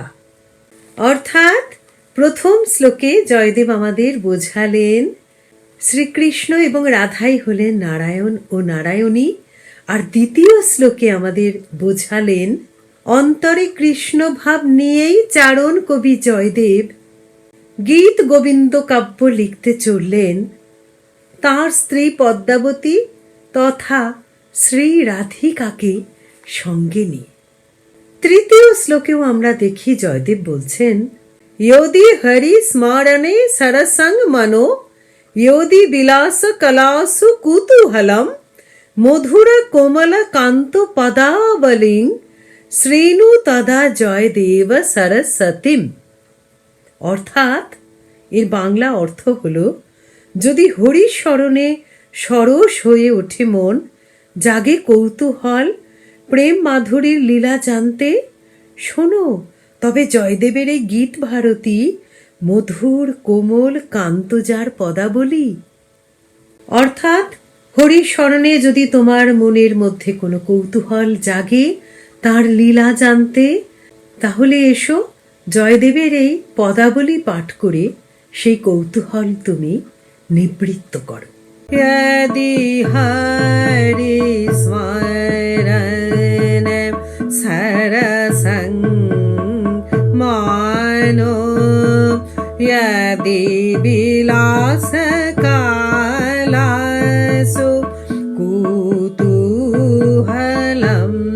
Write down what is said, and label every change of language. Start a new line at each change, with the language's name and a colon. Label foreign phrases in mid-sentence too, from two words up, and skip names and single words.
Bangla: অর্থাৎ প্রথম শ্লোকে জয়দেব আমাদের বোঝালেন শ্রীকৃষ্ণ এবং রাধাই হলেন নারায়ণ ও নারায়ণী, আর দ্বিতীয় শ্লোকে আমাদের বোঝালেন অন্তরে কৃষ্ণ ভাব নিয়েই চারণ কবি জয়দেব গীত গোবিন্দ কাব্য লিখতে চললেন তাঁর স্ত্রী পদ্মাবতী তথা শ্রী রাধিকাকে সঙ্গে নিয়ে। তৃতীয় শ্লোকেও আমরা দেখি জয়দেব বলছেন
Sanskrit: योदि हरि स्मरणे सरसंग मनो योदि विलास कलासु कुतूहलम मधुर कोमल कांत पदावलिं श्रीनु तदा जयदेव सरस्वतीम।
Bangla: অর্থাৎ এর বাংলা অর্থ হলো যদি হরি স্মরণে সরস হয়ে ওঠে মন, জাগে কৌতূহল প্রেম মাধুরীর লীলা জানতে, শোনো তবে জয়দেবের এই গীত ভারতী মধুর কোমল কান্তজার পদাবলী। অর্থাৎ হরির স্মরণে যদি তোমার মনের মধ্যে কোনো কৌতূহল জাগে তার লীলা জানতে, তাহলে এসো জয়দেবের এই পদাবলী পাঠ করে সেই কৌতূহল তুমি নিবৃত্ত করো।
Sanskrit: यदि हरि स्मरण सरसंग मानो यदि विलास कालासु कुतूहलम